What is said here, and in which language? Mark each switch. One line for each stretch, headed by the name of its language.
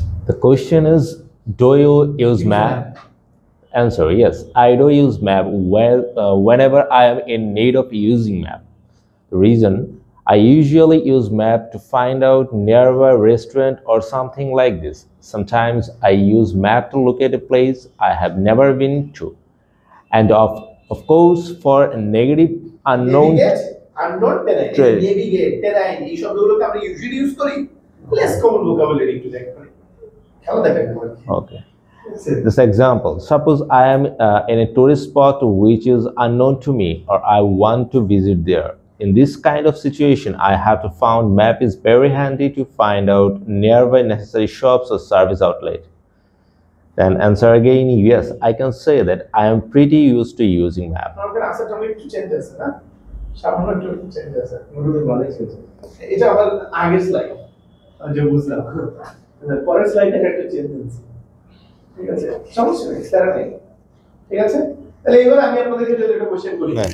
English: The question is, do you use map? Answer, yes, I do use map whenever I am in need of using map. The reason, I usually use map to find out nearby restaurant or something like this. Sometimes I use map to locate a place I have never been to. And of course, for a negative unknown
Bangla: terrain, navigate, terrain, এই শব্দগুলোকে আমরা usually use করি, less common vocabulary একটু দেখবেন। খেলা দেখেন।
English: Okay. This example, suppose I am in a tourist spot which is unknown to me, or I want to visit there. In this kind of situation, I have to find map is very handy to find out nearby necessary shops or service outlet. Then answer again, yes, I can say that I am pretty used to using map.
Bangla: আপনাদের আনসারটা একটু change আছে না, সামান্য একটু change আছে, মোটামুটি ভালোই চেঞ্জ। এটা আমার আগের স্লাইড, আমি বুঝলাম, পরের স্লাইডে একটা চেঞ্জ আছে। ঠিক আছে, সমস্যা নেই, স্যার নেই। ঠিক আছে, তাহলে এবার আমি আপনাদেরকে যদি একটা কোশ্চেন করি,